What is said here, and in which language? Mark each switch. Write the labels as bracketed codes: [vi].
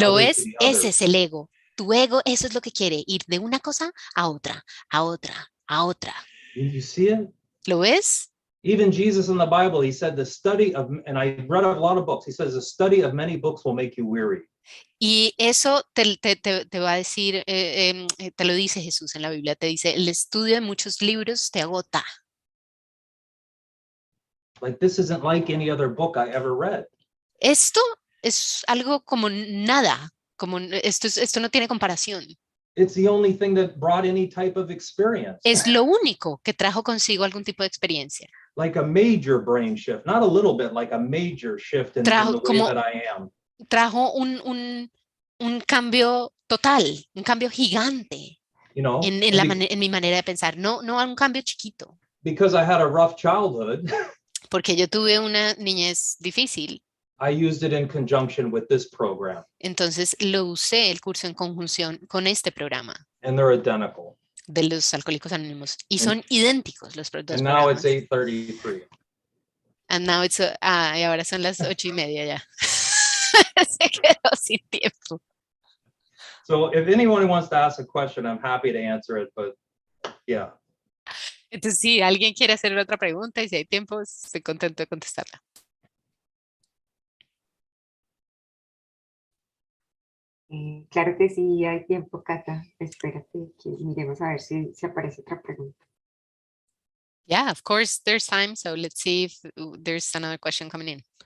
[es] Lo [en] other, [es] es, [en] to the other. [es] ese es el ego. Tu ego, eso es lo que quiere, ir de una cosa a otra, a otra, a otra. [en] You see it? [es] ¿Lo ves? [en] Even Jesus in the Bible, he said the study of, and I read a lot of books, he says the study of many books will make you weary. [es] Y eso te va a decir, te lo dice Jesús en la Biblia, te dice, el estudio de muchos libros te agota. [en] Like this isn't like any other book I ever read. [es] Esto es algo como nada, como esto no tiene comparación. [en] It's the only thing that brought any type of experience. [es] Es lo único que trajo consigo algún tipo de experiencia. [en] Like a major brain shift, not a little bit, like a major shift in the way that I am. [es] Trajo un cambio total, un cambio gigante, [en] You know, [es] en mi manera de pensar, no un cambio chiquito. [en] Because I had a rough childhood. [es] Porque yo tuve una niñez difícil. [en] I used it in conjunction with this program. [es] Entonces lo usé el curso en conjunción con este programa. [en] And they're identical. [es] De los alcohólicos anónimos. Y son idénticos los dos programas. [en] now it's 8:33. And now it's, [es] y ahora son las 8:30 ya. Se quedó sin tiempo. [en] So if anyone wants to ask a question, I'm happy to answer it, but yeah. [es] Entonces, si alguien quiere hacer otra pregunta y si hay tiempo, estoy contento de contestarla. Claro que sí, hay tiempo, Cata. Espérate que miremos a ver si aparece otra pregunta. [en] Yeah, of course, there's time. So let's see if there's another question coming in.